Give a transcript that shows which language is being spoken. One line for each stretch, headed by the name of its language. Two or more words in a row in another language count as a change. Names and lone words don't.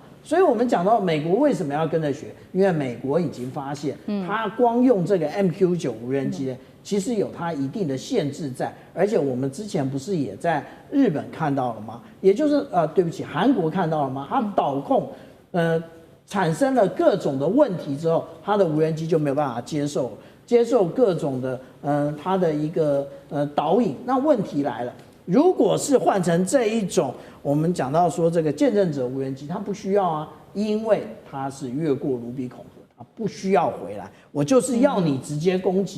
Chinese: 所以我們講到美國為什麼要跟着學，因為美國已經發現，它光用這個 MQ-9 無人機其實有它一定的限制在，而且我們之前不是也在日本看到了嗎？也就是对不起，韓國看到了嗎？它导控產生了各種的問題之後，它的無人機就沒有辦法接受各種的它的一個導引。那問題來了，如果是換成這一種，我們講到說這個見證者無人機，它不需要啊，因為它是越過盧比孔河，它不需要回來，我就是要你直接攻擊。